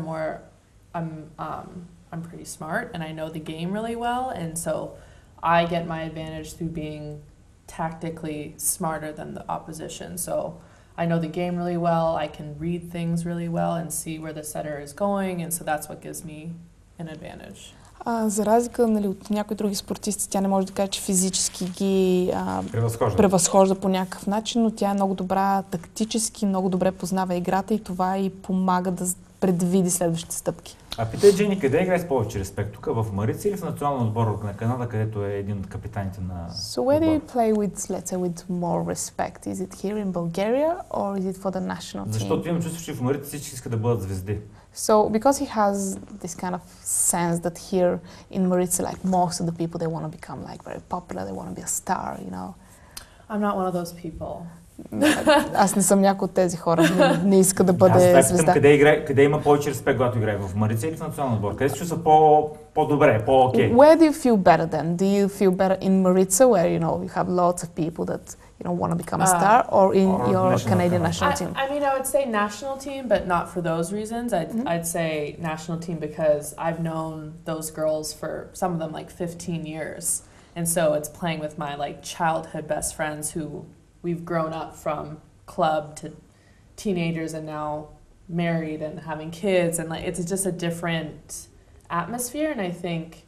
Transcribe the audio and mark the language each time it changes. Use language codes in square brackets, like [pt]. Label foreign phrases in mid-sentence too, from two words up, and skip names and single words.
[en] I'm pretty smart and I know the game really well, and so I get my advantage through being tactically smarter than the opposition. So I know the game really well, I can read things really well and see where the setter is going, and so that's what gives me an advantage. [bg] За разлика, нали, от някои други спортисти, тя не може да каже, че физически ги превъзхожда по някакъв начин, но тя е много добра тактически, много добре познава играта и това й помага да предвиди следващите стъпки. А питай, Джени, къде играе с повече респект? Тук в Марица или в националния отбор на Канада, където е един от капитаните на [en] So where do you play with, let's say, with more respect? Is it here in Bulgaria or is it for the national team? [bg] Защото имам чувство, че в Марица всички искат да бъдат звезди. [en] So because he has this kind of sense that here in Maritza, like most of the people, they want to become like very popular, they want to be a star, you know. I'm not one of those people. [bg] Аз не съм някой от тези хора, не иска да бъде звезда. Къде има повече респект, когато играе? В Марица или в националния отбор? Къде се чувства по-добре, по-окей? [en] Where do you feel better then? Do you feel better in Maritza, where you have lots of people that want to become a star, or in your Canadian national team? I mean, I would say national team, but not for those reasons. I'd say national team because I've known those girls for some of them like 15 years, and so it's playing with my like childhood best friends who we've grown up from club to teenagers and now married and having kids, and like it's just a different atmosphere, and I think